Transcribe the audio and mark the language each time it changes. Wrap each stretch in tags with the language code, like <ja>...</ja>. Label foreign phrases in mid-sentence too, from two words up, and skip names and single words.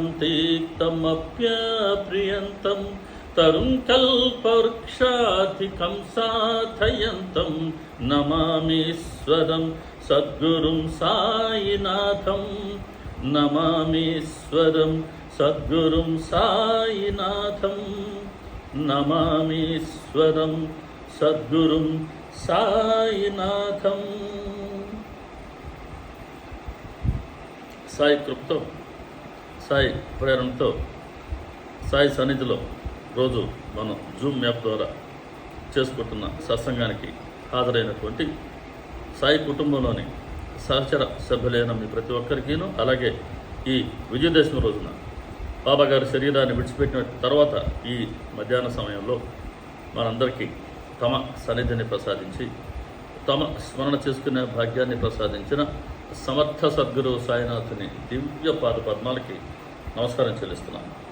<sa>तीक्तमप्यप्रियन्तं तरुं कल्पवृक्षाधिकं साधयन्तं नमामीश्वरं सद्गुरुं साईनाथं नमामीश्वरं सद्गुरुं साईनाथं नमामीश्वरं सद्गुरुं సాయినాథం।</sa> <te>సాయి కృపతో, సాయి ప్రేరణతో, సాయి సన్నిధిలో రోజు మనం జూమ్ యాప్ ద్వారా చేసుకుంటున్న సత్సంగానికి హాజరైనటువంటి సాయి కుటుంబంలోని సహచర సభ్యులైన మీ ప్రతి ఒక్కరికిను, అలాగే ఈ విజయదశమి రోజున బాబాగారి శరీరాన్ని విడిచిపెట్టిన తర్వాత ఈ మధ్యాహ్న సమయంలో మనందరికీ తమ సన్నిధిని ప్రసాదించి తమ స్మరణ చేసుకునే భాగ్యాన్ని ప్రసాదించిన సమర్థ సద్గురు సాయినాథుని దివ్య పాద పద్మాలకి నమస్కారం చెల్లిస్తున్నాను।</te>